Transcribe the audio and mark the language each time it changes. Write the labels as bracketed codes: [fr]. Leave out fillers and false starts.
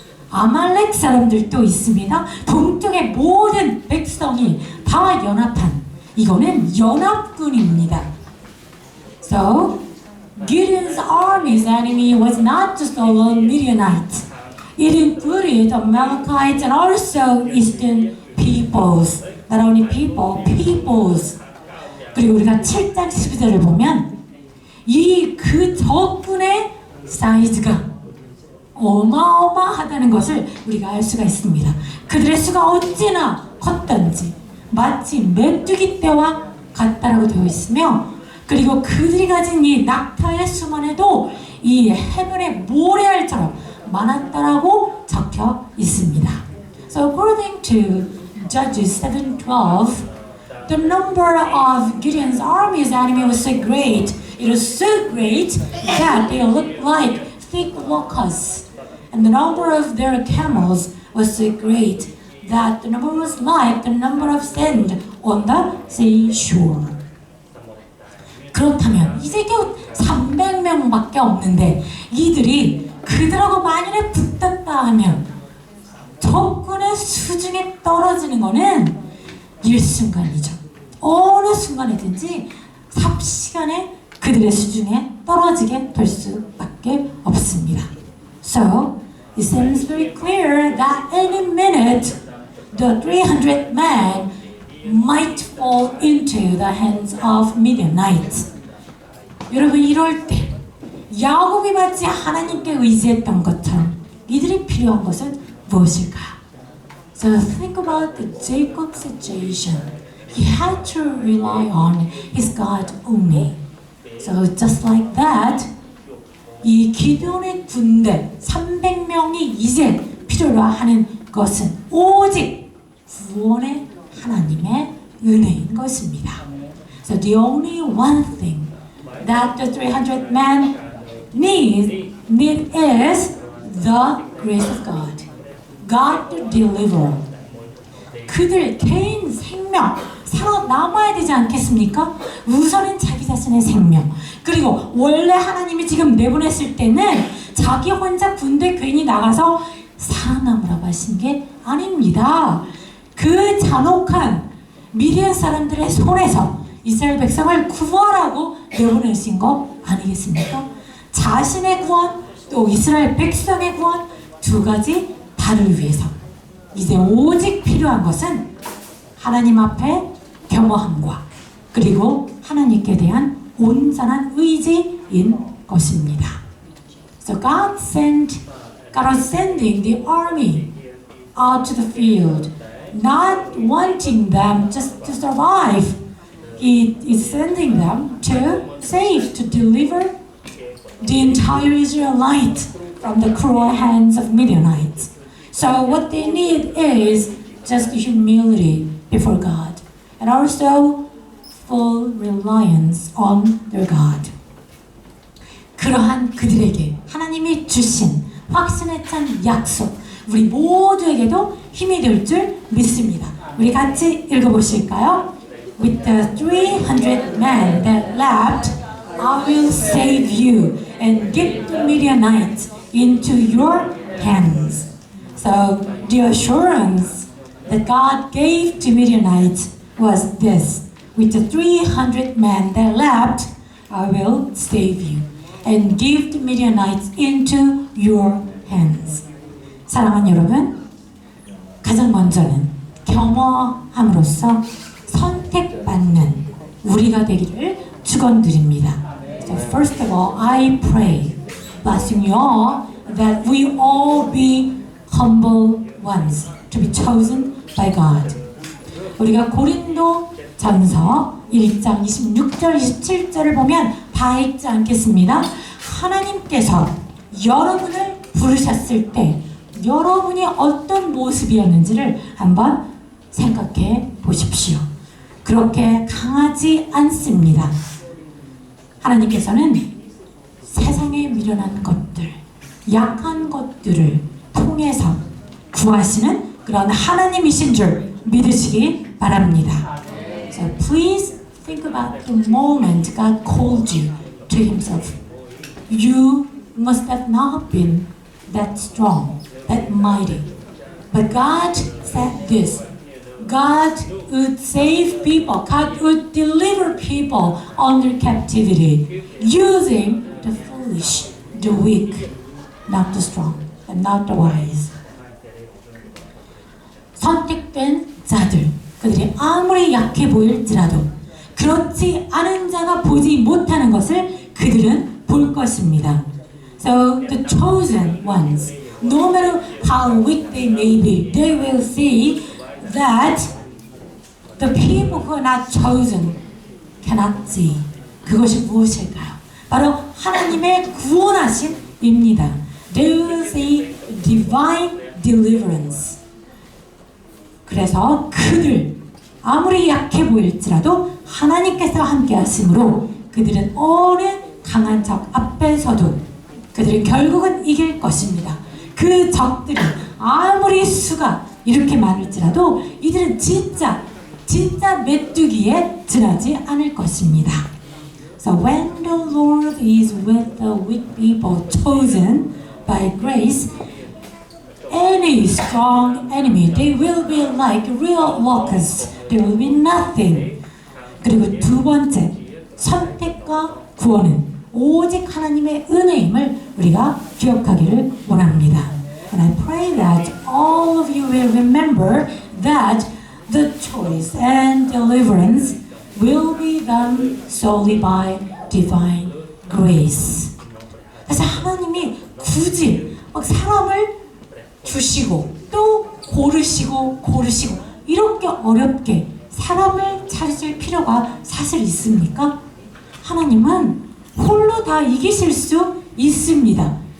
[ko] 아말렉 사람들도 있습니다. 동쪽의 모든 백성이 다 연합한 이거는 연합군입니다. [en] So Gideon's army's enemy was not just all Midianites. It included Amalekites and also eastern peoples. Not only people, peoples. [ko] 그리고 우리가 7장 12절을 보면 이 그 적군의 사이즈가 어마어마하다는 것을 우리가 알 수가 있습니다. 그들의 수가 어찌나 컸던지 마치 메뚜기 떼와 같다라고 되어 있으며, 그리고 그들이 가진 이 낙타의 수만 해도 이 해변의 모래알처럼 많았다라고 적혀 있습니다. [en] So according to Judges 7:12, the number of Gideon's army's enemy was so great. It was so great that they looked like thick locusts, and the number of their camels was so great that the number was like the number of sand on the seashore. [ko] 그렇다면 이제 겨우 300명밖에 없는데 이들이 그들하고 만일에 붙었다 하면 적군의 수중에 떨어지는 것은 일순간이죠. 어느 순간이든지 삽시간에 그들의 수중에 떨어지게 될 수밖에 없습니다. [en] So it seems very clear that any minute the 300 men might fall into the hands of Midianites. [ko] 여러분, 이럴 때 야곱이 마치 하나님께 의지했던 것처럼 이들이 필요한 것은 무엇일까? [en] So think about the Jacob situation. He had to rely on his God only. So just like that, [ko] 이 기드온의 군대 300명이 이제 필요로 하는 것은 오직 구원의 하나님의 은혜인 것입니다. [en] So the only one thing that the 300 men need is the grace of God. God to deliver. [ko] 그들 개인 생명 살아남아야 되지 않겠습니까? 우선은 자기 자신의 생명. 그리고 원래 하나님이 지금 내보냈을 때는 자기 혼자 군대 괜히 나가서 살아남으라고 하신 게 아닙니다. 그 잔혹한 미디안 사람들의 손에서 이스라엘 백성을 구원하라고 내보내신 거 아니겠습니까? 자신의 구원, 또 이스라엘 백성의 구원, 두 가지 다를 위해서 이제 오직 필요한 것은 하나님 앞에 겸허함과 그리고 하나님께 대한 온전한 의지인 것입니다. [en] So God was sending the army out to the field, not wanting them just to survive. He is sending them to save, to deliver the entire Israelite from the cruel hands of Midianites. So what they need is just humility before God, and also full reliance on their God. [ko] 그러한 그들에게 하나님이 주신 확신에 찬 약속, 우리 모두에게도 힘이 될 줄 믿습니다. 우리 같이 읽어보실까요? [en] With the 300 men that left, I will save you and give the Midianites into your hands. So the assurance that God gave to Midianites was this: with the 300 men that left, I will save you and give the Midianites into your hands. [ko] 사랑하는 여러분, 가장 먼저는 겸허함으로써 선택받는 우리가 되기를 축원드립니다. [en] So first of all, I pray, blessing you all, that we all be humble ones, to be chosen by God. [ko] 우리가 고린도 전서 1장 26절 27절을 보면 다 읽지 않겠습니다. 하나님께서 여러분을 부르셨을 때 여러분이 어떤 모습이었는지를 한번 생각해 보십시오. 그렇게 강하지 않습니다. 하나님께서는 세상에 미련한 것들, 약한 것들을 통해서 구하시는 그런 하나님이신 줄 믿으시기 바랍니다. [en] So please think about the moment God called you to Himself. You must have not been that strong, that mighty. But God said this: God would save people, God would deliver people under captivity, using the foolish, the weak, not the strong, and not the wise. [ko] 선택된 자들, 그들이 아무리 약해 보일지라도 그렇지 않은 자가 보지 못하는 것을 그들은 볼 것입니다. [en] So the chosen ones, no matter how weak they may be, they will see that the people who are not chosen cannot see. [ko] 그것이 무엇일까요? 바로 하나님의 구원하심입니다. [en] They will see divine deliverance. [ko] 그래서 그들 아무리 약해 보일지라도 하나님께서 함께 하심으로 그들은 어느 강한 적 앞에서도 그들은 결국은 이길 것입니다. 그 적들이 아무리 수가 이렇게 많을지라도 이들은 진짜 메뚜기에 지나지 않을 것입니다. [en] So when the Lord is with the weak people chosen by grace, any strong enemy, they will be like real locusts. There will be nothing. [ko] 그리고 두 번째, 선택과 구원은 오직 하나님의 은혜임을 우리가 기억하기를 원합니다. [en] And I pray that all of you will remember that the choice and deliverance will be done solely by divine grace. [ko] 그래서 하나님이 굳이 막 사람을 주시고 또 고르시고 이렇게 어렵게 사람을 찾을 필요가 사실 있습니까? 하나님은 홀로 다 이기실 수 있습니다.